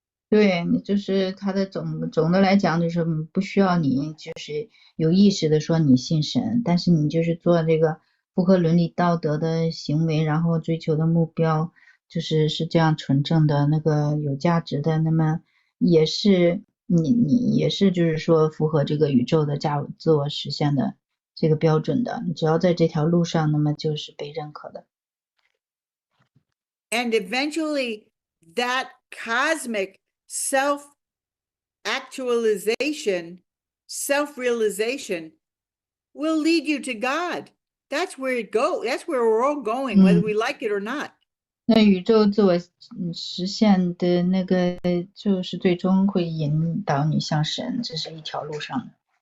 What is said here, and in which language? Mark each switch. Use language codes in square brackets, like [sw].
[zh] 对，就是它的总的来讲，就是不需要你就是有意识的说你信神，但是你就是做这个符合伦理道德的行为，然后追求的目标是这样纯正的那个有价值的，那么也是你也是就是说符合这个宇宙的自我实现的这个标准的，你只要在这条路上，那么就是被认可的。 [en] And eventually that cosmic self-actualization, self-realization will lead you to God. That's where it goes. That's where we're all going, whether we like it or not. [zh] 那宇宙自我实现的那个就是最终会引导你向神，这是一条路上的。